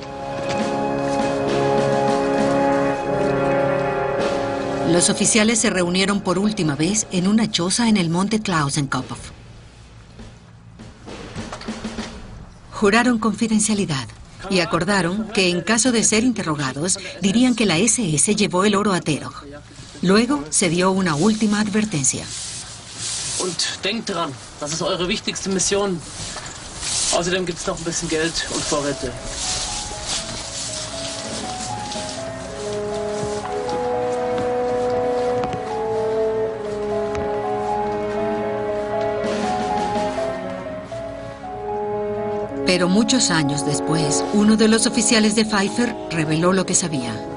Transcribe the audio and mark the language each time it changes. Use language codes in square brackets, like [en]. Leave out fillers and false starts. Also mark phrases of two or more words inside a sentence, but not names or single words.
[es] Los oficiales se reunieron por última vez en una choza en el monte Klausenkopf. Juraron confidencialidad y acordaron que en caso de ser interrogados dirían que la SS llevó el oro a Terog. Luego se dio una última advertencia. [de] Und denkt dran, das ist eure wichtigste Mission. Außerdem gibt's noch ein bisschen Geld und Vorräte. [es] Pero muchos años después, uno de los oficiales de Pfeiffer reveló lo que sabía.